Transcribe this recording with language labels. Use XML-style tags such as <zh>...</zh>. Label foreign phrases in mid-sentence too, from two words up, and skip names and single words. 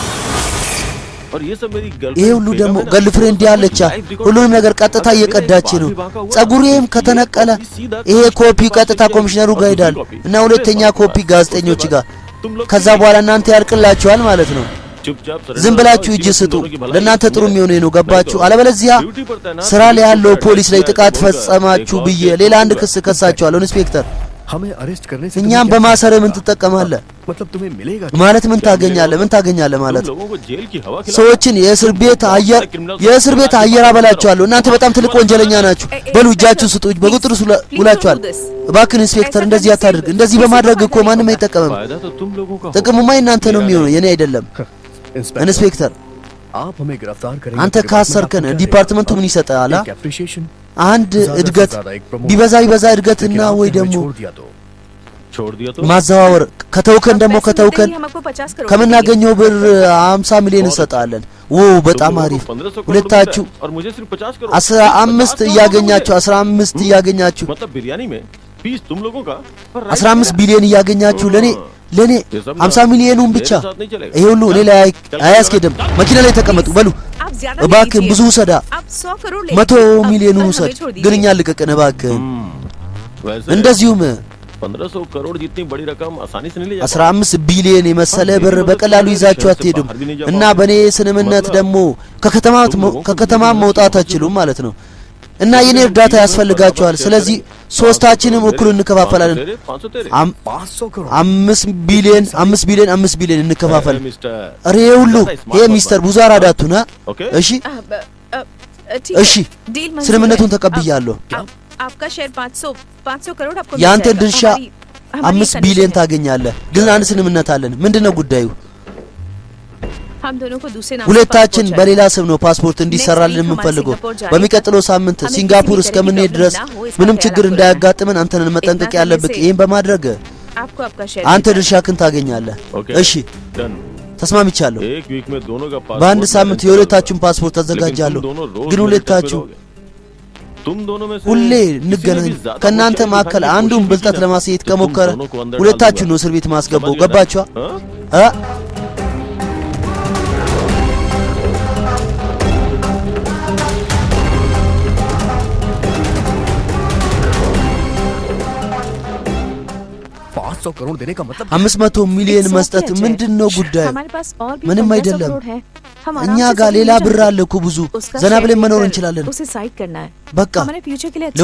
<am>ይሄ ሁሉ ደግሞ ገርልፍሬንድ ያለቻ ሁሉንም ነገር ቀጥታ እየቀዳች ነው ጸጉሬም ከተነቀለ ይሄ ኮፒ ቀጥታ ኮሚሽነሩ ጋር ይሄዳል እና ሁለተኛ ኮፒ ጋዜጠኞች ጋር ከዛ በኋላ እናንተ ያልቅላችኋል ማለት ነው ዝም ብላችሁ እጅ ስጡ ለእናንተ ጥሩ የሚሆነው ነው ገባችሁ አለበለዚያ ስራ ላይ ያለው ፖሊስ ላይ ጥቃት ፈጸማችሁ ብዬ ሌላ አንድ ክስ ከሳችኋለሁ ኢንስፔክተር</am> <hi>हमें अरेस्ट करने से</hi> <am>እኛም በማሰር ምን ትጠቀማለህ</am> <hi>मतलब तुम्हें मिलेगा</hi> <am>ማለት ምን ታገኛለህ ማለት ሰዎችን የእስር ቤት አየር አበላችኋለሁ እናንተ በጣም ትልቅ ወንጀለኛ ናችሁ በሉ እጃችሁን ስጡ በቁጥር ውላችኋል እባክህ ኢንስፔክተር እንደዚህ አታድርግ እንደዚህ በማድረግ እኮ ማንም አይጠቀምም ጥቅሙማ እናንተ ነው የሚሆነው የኔ አይደለም ኢንስፔክተር</am> <hi>आप हमें गिरफ्तार करेंगे</hi> <am>አንተ ካሰርከን ዲፓርትመንቱ ምን ይሰጣል አንድ እድገት ቢበዛ እድገትና ወይ ደግሞ ማዘዋወር ከተውከን ከምናገኘው ብር 50 ሚሊዮን እንሰጣለን በጣም አሪፍ ሁለታችሁ 15 እያገኛችሁ 15 ቢሊዮን እያገኛችሁ ለኔ 50 ሚሊዮኑን ብቻ ይሄ ሁሉ እኔ ላይ አያስኬድም መኪና ላይ ተቀመጡ በሉ</am> <hi>आप ज्यादा</hi> <am>እባክህን ብዙ ውሰዳ</am> <hi>आप 100 करोड़ ले</hi> <am>100 ሚሊዮኑን ውሰድ ግን እኛ ልቀቅን እባክህን</am> <hi>वैसे</hi> <am>እንደዚሁም</am> <hi>1500 करोड़ जितनी बड़ी रकम आसानी से नहीं ले</hi> <am>15 ቢሊዮን የመሰለ ብር በቀላሉ ይዛችሁ አትሄዱም እና በኔ ስንምነት ደግሞ ከከተማ መውጣት አትችሉም ማለት ነው እና የኔ እርዳታ ያስፈልጋችኋል ስለዚህ ሶስታችንም እኩል እንከፋፈላለን</am> <hi>500 करोड़</hi> <am>5 ቢሊዮን እንከፋፈል አሬ ሁሉ ይሄ ሚስተር ብዙ አራዳቱና እሺ እሺ ስንምነቱን ተቀብያለሁ</am> <hi>आपका शेयर 500 करोड़ आपको</hi> <am>ያንተን ድርሻ 5 ቢሊዮን ታገኛለህ ግን አንድ ስንምነት አለን ምንድነው ጉዳዩ</am> <hi>हम दोनों को दूसरे नाम</hi> <am>ሁለታችን በሌላ ስም ነው ፓስፖርት እንዲሰራልን የምንፈልገው በሚቀጥለው ሳምንት ሲንጋፖር እስከምንሄድ ድረስ ምንም ችግር እንዳያጋጥመን አንተን መጠንቀቅ ያለብህ ይሄን በማድረግ</am> <hi>आपको आपका शेयर</hi> <am>አንተ ድርሻህን ታገኛለህ እሺ ተስማምቻለሁ</am> <hi>एक वीक में दोनों का</hi> <am>በአንድ ሳምንት የሁለታችሁን ፓስፖርት አዘጋጃለሁ ግን ሁለታችሁ</am> <hi>तुम दोनों में से</hi> <am>ሁሌ እንገናኝ ከናንተ ማከለ አንዱን ብልጠት ለማሳየት ከሞከረ ሁለታችሁ ነው እስር ቤት ማስገባው ገባችሁ አ</am> <hi>करोड़ देने का मतलब</hi> <am>500 ሚሊዮን መስጠት ምንድነው ጉዳዩ ምንም አይደለም እኛ ጋር ሌላ ብር አለ እኮ ብዙ ዘና ብለን መኖር እንችላለን</am> <hi>उसे साइड करना है</hi> <am>በቃ</am> <hi>हमारे फ्यूचर के लिए अच्छा</hi>